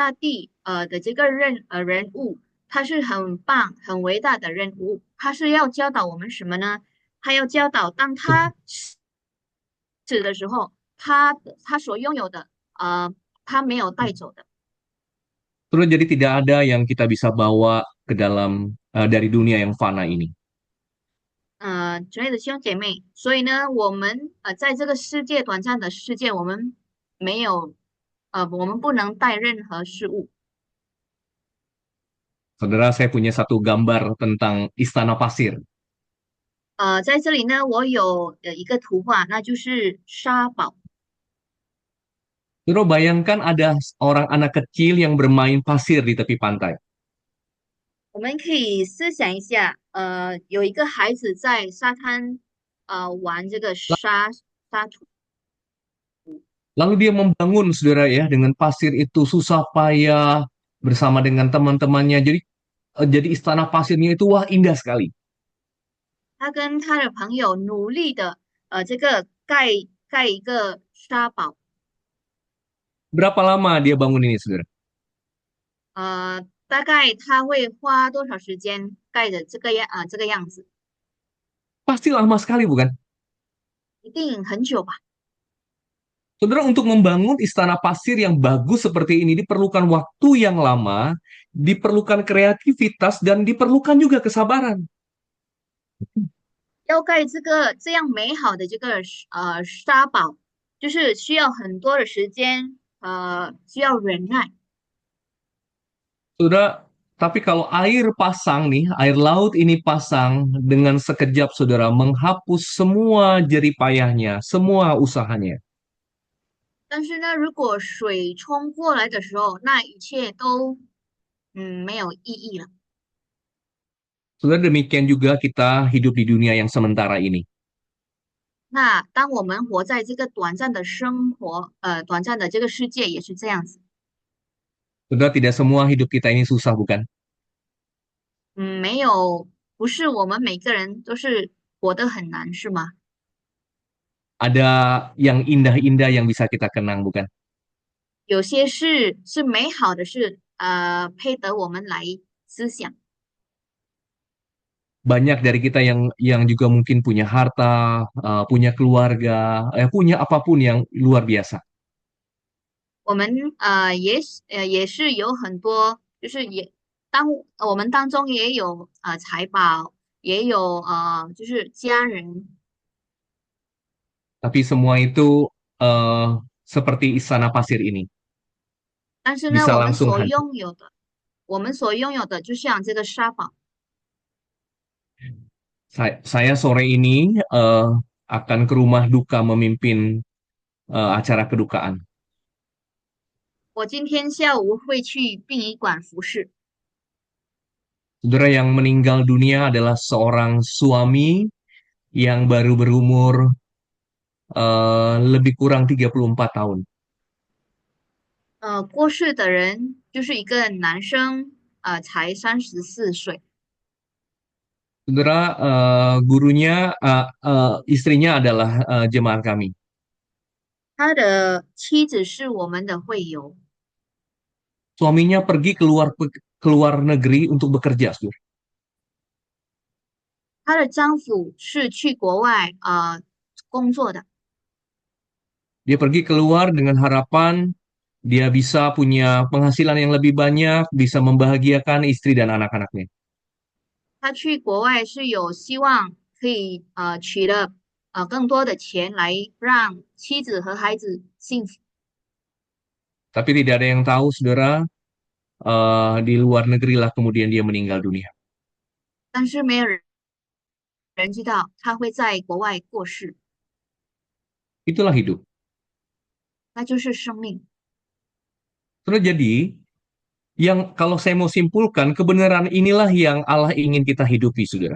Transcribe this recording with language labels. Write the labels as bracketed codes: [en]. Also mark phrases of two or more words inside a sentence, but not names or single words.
[zh] 这个亚历山大大帝的这个人物， 他是很棒、很伟大的人物。他是要教导我们什么呢？他要教导，当他死的时候，他所拥有的，他没有带走的。 [id] Terus jadi tidak ada yang kita bisa bawa ke dalam dari dunia yang fana ini. [zh] 之类的弟兄姐妹，所以呢，我们在这个世界短暂的世界，我们没有我们不能带任何事物。 [id] Saudara, saya punya satu gambar tentang istana pasir. [zh] 在这里呢，我有一个图画，那就是沙堡。 [id] Saudara bayangkan ada orang anak kecil yang bermain pasir di tepi pantai. [zh] 我们可以思想一下，有一个孩子在沙滩玩这个沙土。 [id] Lalu dia membangun, saudara ya, dengan pasir itu susah payah bersama dengan teman-temannya. Jadi istana pasirnya itu wah indah sekali. [zh] 他跟他的朋友努力的这个盖一个沙堡。 [id] Berapa lama dia bangun ini, saudara? [zh] 大概他会花多少时间盖的这个样子？ [id] Pasti lama sekali, bukan? [zh] 一定很久吧？ [id] Saudara, untuk membangun istana pasir yang bagus seperti ini diperlukan waktu yang lama, diperlukan kreativitas, dan diperlukan juga kesabaran. [zh] 要盖这个这样美好的这个沙堡，就是需要很多的时间，需要忍耐。 [id] Saudara, tapi kalau air pasang nih, air laut ini pasang dengan sekejap, saudara, menghapus semua jerih payahnya, semua usahanya. [zh] 但是呢，如果水冲过来的时候，那一切都没有意义了。 [id] Saudara, demikian juga kita hidup di dunia yang sementara ini. [zh] 那当我们活在这个短暂的生活，短暂的这个世界也是这样子。 [id] Saudara, tidak semua hidup kita ini susah, bukan? [zh] 没有，不是我们每个人都是活得很难，是吗？ [id] Ada yang indah-indah yang bisa kita kenang, bukan? [zh] 有些事是美好的事，配得我们来思想。 [id] Banyak dari kita yang juga mungkin punya harta, punya keluarga, punya apapun yang luar biasa. [zh] 我们也是有很多，就是我们当中也有财宝，也有就是家人， [id] Tapi semua itu seperti istana pasir ini, [zh] 但是呢， [id] bisa langsung hancur. [zh] 我们所拥有的就像这个沙堡。 [id] Saya sore ini akan ke rumah duka memimpin acara kedukaan. [zh] 我今天下午会去殡仪馆服侍。 [id] Saudara, yang meninggal dunia adalah seorang suami yang baru berumur lebih kurang 34 tahun. [zh] 过世的人就是一个男生，才34岁。 [id] Saudara, gurunya, istrinya adalah jemaat kami. [zh] 他的妻子是我们的会友， [id] Suaminya pergi keluar negeri untuk bekerja, saudara. [zh] 她的丈夫是去国外工作的。 [id] Dia pergi keluar dengan harapan dia bisa punya penghasilan yang lebih banyak, bisa membahagiakan istri dan anak-anaknya. [zh] 他去国外是有希望可以取了更多的钱来让妻子和孩子幸福。 [id] Tapi tidak ada yang tahu, saudara, di luar negeri lah kemudian dia meninggal dunia. [zh] 但是没有人知道他会在国外过世， [id] Itulah hidup. [zh] 那就是生命。 [id] Saudara, jadi yang kalau saya mau simpulkan, kebenaran inilah yang Allah ingin kita hidupi, saudara.